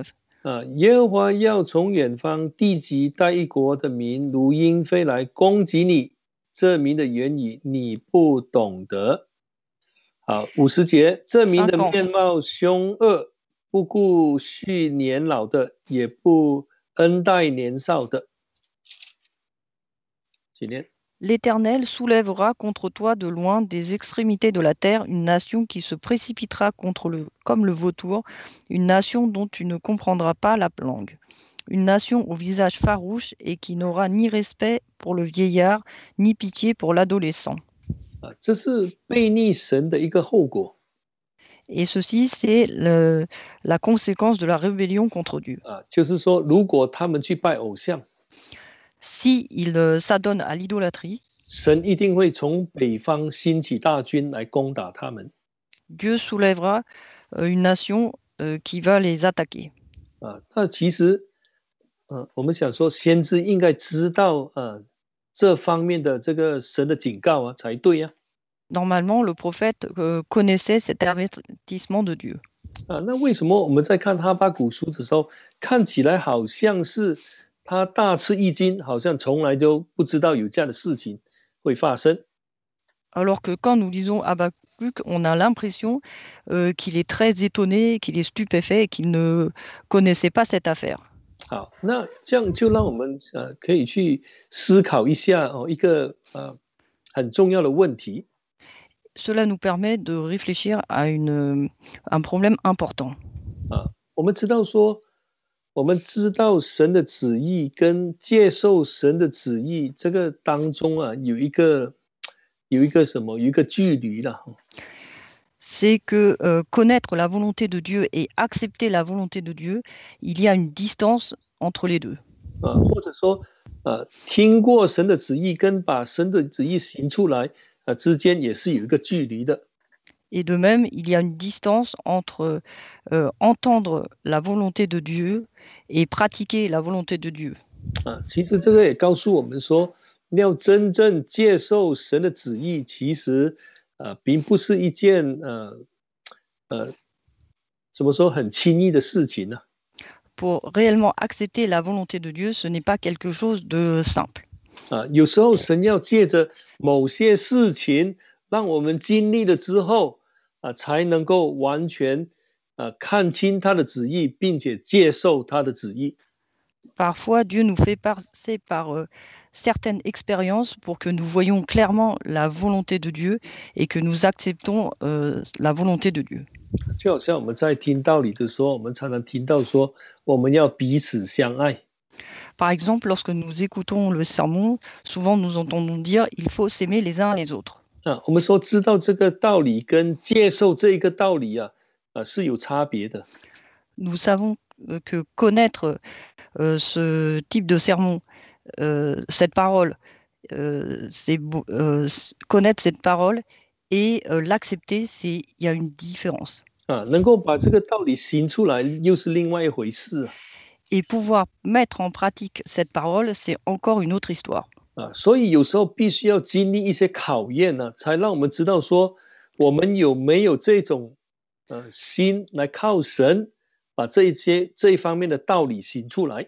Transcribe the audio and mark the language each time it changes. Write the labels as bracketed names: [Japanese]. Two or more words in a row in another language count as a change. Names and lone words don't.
[Chinese] 耶和华要从远方地极带一国的民如鹰飞来攻击你，这民的言语你不懂得。好，50节，这民的面貌凶恶，不顾恤年老的，也不恩待年少的。几年 [French] L'Éternel soulèvera contre toi de loin des extrémités de la terre une nation qui se précipitera comme le vautour, une nation dont tu ne comprendras pas la langue, une nation au visage farouche et qui n'aura ni respect pour le vieillard, ni pitié pour l'adolescent. [Chinese] 这是悖逆神的一个后果 [French] Et ceci, la conséquence de la rébellion contre Dieu. [Chinese] 就是说，如果他们去拜偶像， [French] S'il s'adonne à l'idolâtrie, [Chinese] 神一定会从北方兴起大军来攻打他们 [French] Dieu soulèvera une nation qui va les attaquer. [Chinese] 那其实，我们想说，先知应该知道这方面的这个神的警告才对呀。 [French] Normalement, le prophète connaissait cet avertissement de Dieu. [Chinese] 那为什么我们在看哈巴谷书的时候，看起来好像是他大吃一惊，好像从来就不知道有这样的事情会发生？ [French] Alors que quand nous lisons Habakkuk, on a l'impression qu'il est très étonné, qu'il est stupéfait et qu'il ne connaissait pas cette affaire. [Chinese] 好，那这样就让我们可以去思考一下一个很重要的问题。 [French] Cela nous permet de réfléchir à un problème important. [Chinese] 我们知道说，我们知道神的旨意跟接受神的旨意这个当中有一个距离了。 [French] C'est que connaître la volonté de Dieu et accepter la volonté de Dieu, il y a une distance entre les deux. [Chinese] 或者说听过神的旨意跟把神的旨意行出来之间也是有一个距离的。 [French] Et de même, il y a une distance entre entendre la volonté de Dieu et pratiquer la volonté de Dieu. [Chinese] 其实这个也告诉我们说，要真正接受神的旨意，其实并不是一件怎么说很轻易的事情呢。 [French] Pour réellement accepter la volonté de Dieu, ce n'est pas quelque chose de simple. [Chinese] 有时候神要借着某些事情，让我们经历了之后才能够完全看清他的旨意，并且接受他的旨意。 [French] Parfois, Dieu nous fait passer par certaines expériences pour que nous voyions clairement la volonté de Dieu et que nous acceptons la volonté de Dieu. [Chinese] 就好像我们在听道理的时候，我们常常听到说，我们要彼此相爱。 [French] Par exemple, lorsque nous écoutons le sermon, souvent nous entendons dire il faut s'aimer les uns les autres. [Chinese] 我们说知道这个道理跟接受这一个道理是有差别的。 [French] Nous savons que connaître ce type de sermon, cette parole, connaître cette parole et l'accepter, il y a une différence. [Chinese] 能够把这个道理行出来，又是另外一回事。 [French] Et pouvoir mettre en pratique cette parole, c'est encore une autre histoire. [Chinese] 所以有时候必须要经历一些考验才让我们知道说，我们有没有这种心来靠神把这一方面的道理行出来。